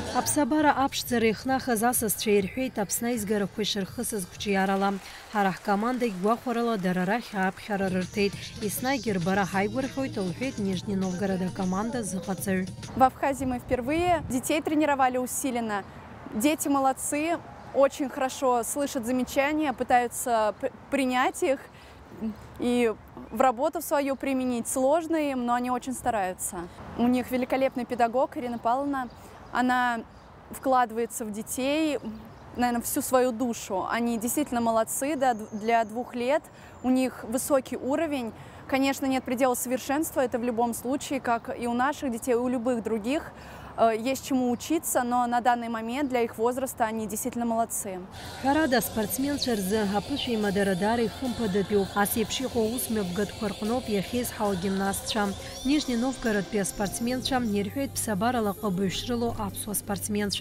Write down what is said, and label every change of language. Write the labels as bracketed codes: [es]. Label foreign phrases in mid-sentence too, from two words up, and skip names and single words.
[ab] Аԥсабара аԥшӡара ихнахыз асасцәа ирҳәеит Аԥсны аизгарақәа ишырхысыз қәҿиарала. Ҳара ҳкомандагь гәахәарала дара рахь ааԥхьара рырҭеит. Еснагь рбара ҳаигәырӷьоит, лҳәеит Нижний Новгород команда зыҟаҵаҩ. [ru] В Абхазии мы впервые. Детей тренировали усиленно. Дети молодцы, очень хорошо слышат замечания, пытаются принять их и в работу свою применить. Сложно им, но они очень стараются. У них великолепный педагог Ирина Павловна. Она вкладывается в детей, наверное, всю свою душу. Они действительно молодцы, да, для 2 лет. У них высокий уровень. Конечно, нет предела совершенства, это в любом случае, как и у наших детей, и у любых других. Есть чему учиться, но на данный момент для их возраста они действительно молодцы. [ab] Ҳәарада спортсменцәа рзы аԥышәа имадарадара ихымԥадатәиуп. Ас еиԥш иҟоу аусмҩаԥгатәқәа рҟноуп иахьеизҳау агимнастцәа. Нижний Новгородтәи аспортсменцәа ирҳәеит ԥсабарала ҟабаҩ шрылоу аԥсуа спортсменцәа.